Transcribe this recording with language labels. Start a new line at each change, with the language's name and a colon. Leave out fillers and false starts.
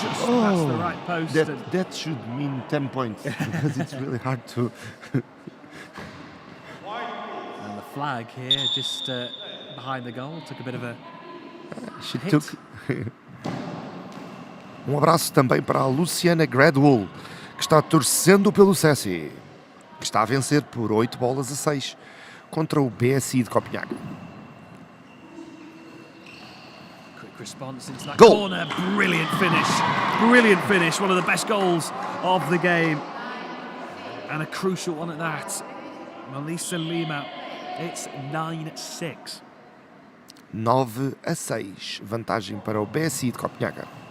English: That's the right post. That should mean 10 points because it's really hard to. And the flag here, just behind the goal, took a bit of a hit. Took.
Portuguese: Abraço também para a Luciana Gradwell, que está torcendo pelo SESI, que está a vencer por 8-6 contra o BSI de Copenhagen.
English: Response into that Goal. corner. Brilliant finish, one of the best goals of the game and a crucial one at that. Melissa Lima, it's 9-6.
Portuguese: 9-6, vantagem para o BSI de Copenhagen.